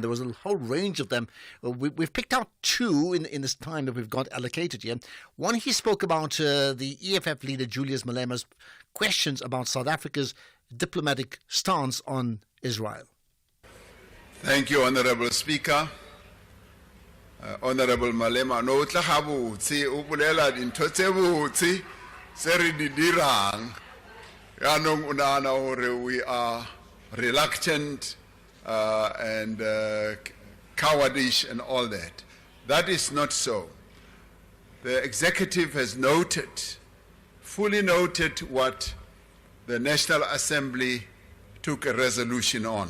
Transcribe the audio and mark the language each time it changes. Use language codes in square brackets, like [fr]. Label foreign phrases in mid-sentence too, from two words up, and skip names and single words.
[en] There was a whole range of them. We've picked out two in this time that we've got allocated here. One, he spoke about the EFF leader Julius Malema's questions about South Africa's diplomatic stance on Israel. Thank you, Honourable Speaker. [st] Honourable Malema, no tla gabotse o bolela dintho tse botse se re di dirang. Yaanong o nahana hore [en] we are reluctant and cowardish and all that. That is not so. The executive has noted, fully noted what the National Assembly took a resolution on.